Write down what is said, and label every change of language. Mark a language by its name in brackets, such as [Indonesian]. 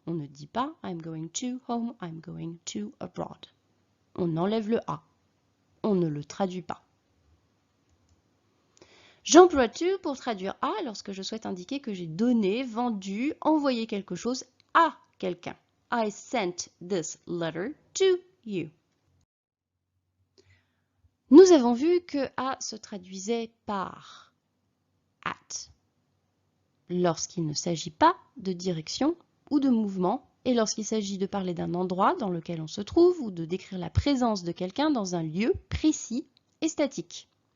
[French] On ne dit pas [English] I am going to home, I am going to abroad. [French] On enlève le A. On ne le traduit pas. J'emploie to pour traduire à lorsque je souhaite indiquer que j'ai donné, vendu, envoyé quelque chose à quelqu'un. [English] I sent this letter to you. [French] Nous avons vu que à se traduisait par at lorsqu'il ne s'agit pas de direction ou de mouvement et lorsqu'il s'agit de parler d'un endroit dans lequel on se trouve ou de décrire la présence de quelqu'un dans un lieu précis et statique.